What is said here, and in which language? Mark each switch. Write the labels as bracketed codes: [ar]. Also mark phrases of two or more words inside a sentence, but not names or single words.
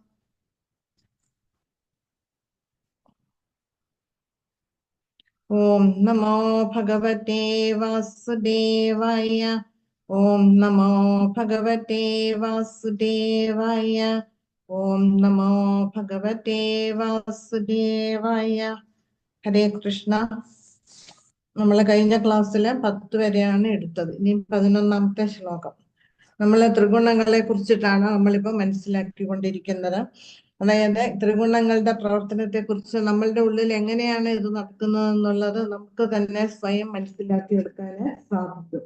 [sa] ओम नमो भगवते वासुदेवाय। ओम नमो भगवते वासुदेवाय। ओम नमो भगवते वासुदेवाय। ഹരേ കൃഷ്ണ. [ml] നമ്മൾ കഴിഞ്ഞ ക്ലാസ്സിൽ 10 വരെയാണ് എടുത്തത്. ഇനി 11ാമത്തെ ശ്ലോകം. നമ്മൾ ത്രിഗുണങ്ങളെ കുറിച്ചിട്ടാണ് നമ്മളിപ്പോ മനസ്സിലാക്കിക്കൊണ്ടിരിക്കുന്നത്. അതായത് ത്രിഗുണങ്ങളുടെ പ്രവർത്തനത്തെ കുറിച്ച് നമ്മളുടെ ഉള്ളിൽ എങ്ങനെയാണ് ഇത് നടക്കുന്നത് എന്നുള്ളത് നമുക്ക് തന്നെ സ്വയം മനസ്സിലാക്കിയെടുക്കാൻ സാധിക്കും.